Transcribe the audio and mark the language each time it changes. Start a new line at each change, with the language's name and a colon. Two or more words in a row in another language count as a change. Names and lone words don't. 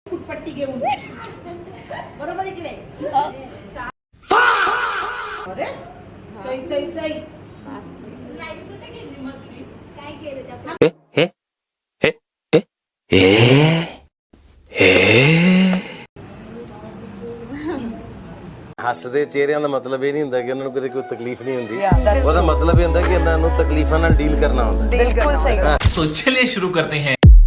Marathi: पट्टी घेऊन बरोबर आहे की नाही अरे सही सही सही काय केलं त्या
Punjabi: ਹੱਸਦੇ ਚਿਹਰਿਆਂ ਦਾ ਮਤਲਬ ਇਹ ਨਹੀਂ ਹੁੰਦਾ ਕਿ ਉਹਨਾਂ ਨੂੰ ਕਦੇ ਕੋਈ ਤਕਲੀਫ ਨਹੀਂ ਹੁੰਦੀ ਉਹਦਾ ਮਤਲਬ ਇਹ ਹੁੰਦਾ ਕਿ ਇਹਨਾਂ ਨੂੰ ਤਕਲੀਫਾਂ ਨਾਲ ਡੀਲ ਕਰਨਾ ਹੁੰਦਾ
Hindi: बिल्कुल सही तो चलिए शुरू करते हैं